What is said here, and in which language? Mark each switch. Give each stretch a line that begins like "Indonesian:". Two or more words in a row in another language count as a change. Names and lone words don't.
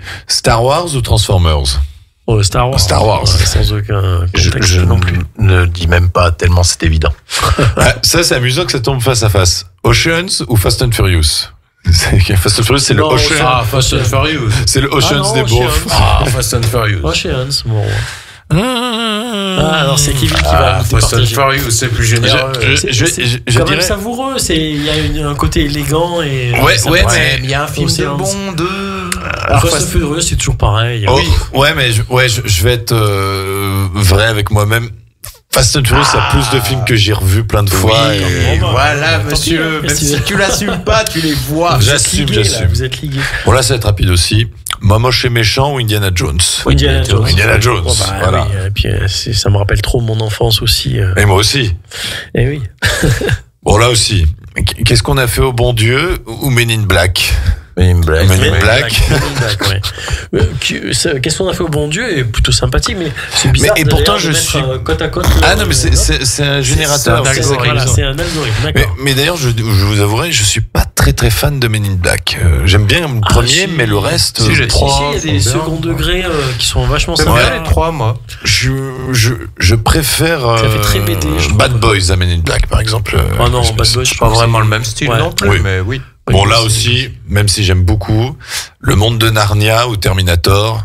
French: Star Wars ou Transformers. Star Wars. Star Wars. Ouais, sans aucun contexte Je non plus. ne dis même pas tellement c'est évident. Ça, c'est amusant que ça tombe face à face. Oceans ou Fast and Furious. Fast and Furious, c'est le Non, Ocean. Ah, Fast and Furious. C'est le Oceans non, des beaufs. Ah, Fast and Furious. Oceans, bon. Ah, alors c'est Kevin qui va nous Fast and départager. Furious, c'est plus généreux. C'est quand même savoureux, il y a un côté élégant et Ouais, mais il y a un film de Bond. Fast and Furious, c'est toujours pareil. Oh, ouais, mais je vais être vrai avec moi-même. Fast and Furious, ça a plus de films que j'ai revus plein de fois. Et voilà, Tant monsieur. pis, Même si tu l'assumes pas, tu les vois. J'assume. Vous êtes ligués. Bon, là, ça va être rapide aussi. Moche et méchant ou Indiana Jones. Indiana Jones. Indiana Jones. Oh, bah, Voilà. oui, et puis ça me rappelle trop mon enfance aussi. Et moi aussi. Eh oui. Bon, là aussi. Qu'est-ce qu'on a fait au bon Dieu ou Men in Black? Men in Black. Men in Black. Ouais. Qu'est-ce qu'on a fait au bon Dieu est plutôt sympathique, mais c'est bizarre. Et pourtant, d'ailleurs, je de mettre, suis. côte à côte. Ah non, mais c'est un générateur. C'est un algorithme, d'accord. Mais d'ailleurs, je vous avouerai, je suis pas très fan de Men in Black. J'aime bien le premier, si. mais le reste. Si, il y a des second degrés qui sont vachement J'aime sympas. bien les trois, moi. Je préfère Ça fait très BD, je Bad trouve. Boys à Men in Black, par exemple. Oh non, Bad Boys, je Pas vraiment le même style Ouais. non plus, Oui. mais oui. Bon, là aussi, même si j'aime beaucoup, le monde de Narnia ou Terminator.